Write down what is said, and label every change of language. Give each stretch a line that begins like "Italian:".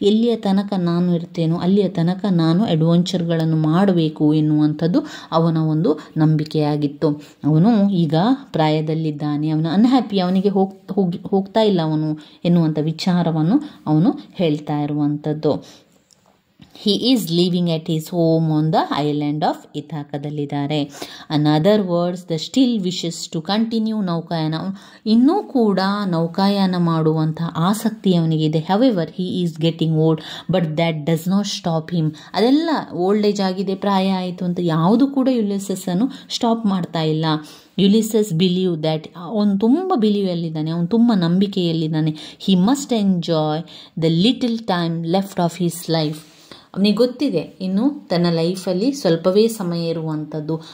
Kannada: ಎಲ್ಲಿಯ ತನಕ ನಾನು ಇರ್ತೇನೋ ಅಲ್ಲಿಯ ತನಕ ನಾನು ಅಡ್ವೆಂಚರ್ಗಳನ್ನು ಮಾಡಬೇಕು ಎನ್ನುವಂಥದ್ದು ಅವನ ಒಂದು ನಂಬಿಕೆಯಾಗಿತ್ತು. ಅವನು ಈಗ ಪ್ರಾಯದಲ್ಲಿದ್ದಾನೆ, ಅವನು ಅನ್ಹ್ಯಾಪಿ, ಅವನಿಗೆ ಹೋಗ್ತಾ ಇಲ್ಲ ಅವನು ಎನ್ನುವಂಥ ವಿಚಾರವನ್ನು ಅವನು ಹೇಳ್ತಾ ಇರುವಂಥದ್ದು.
English: He is living at his home on the island of
Kannada: ಇಥಾಕದಲ್ಲಿದ್ದಾರೆ.
English: In other words, the still wishes to continue ನೌಕಾಯಾನ.
Kannada: ಇನ್ನೂ ಕೂಡ ನೌಕಾಯಾನ ಮಾಡುವಂಥ ಆಸಕ್ತಿ ಅವನಿಗಿದೆ.
English: However, he is getting old, but that does not stop him.
Kannada: ಅದೆಲ್ಲ ಓಲ್ಡ್ ಏಜ್ ಆಗಿದೆ, ಪ್ರಾಯ ಆಯಿತು ಅಂತ ಯಾವುದು ಕೂಡ ಯುಲಿಸಸ್ಸನ್ನು ಸ್ಟಾಪ್ ಮಾಡ್ತಾ ಇಲ್ಲ. ಯುಲಿಸಸ್
English: believe that,
Kannada: ಅವನು ತುಂಬ ಬಿಲೀವಲ್ಲಿದ್ದಾನೆ, ಅವನು ತುಂಬ ನಂಬಿಕೆಯಲ್ಲಿದ್ದಾನೆ.
English: He must enjoy the little time left of his life.
Kannada: ಅವನಿಗೆ ಗೊತ್ತಿದೆ ಇನ್ನು ತನ್ನ ಲೈಫಲ್ಲಿ ಸ್ವಲ್ಪವೇ ಸಮಯ ಇರುವಂಥದ್ದು.